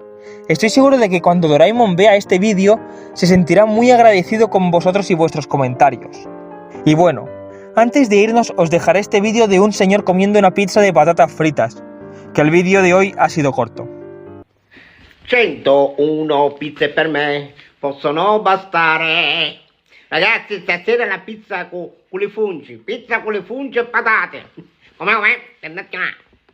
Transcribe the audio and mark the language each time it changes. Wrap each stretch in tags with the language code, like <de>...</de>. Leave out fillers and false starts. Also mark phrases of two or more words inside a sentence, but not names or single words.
<es>Estoy seguro de que cuando Doraemon vea este vídeo se sentirá muy agradecido con vosotros y vuestros comentarios. Y bueno, antes de irnos os dejaré este vídeo de un señor comiendo una pizza de patatas fritas, que el vídeo de hoy ha sido corto.</es> <it>101 pizze per me possono bastare. Ragazzi, stasera la pizza con le fungi e patate. Com'è?</it>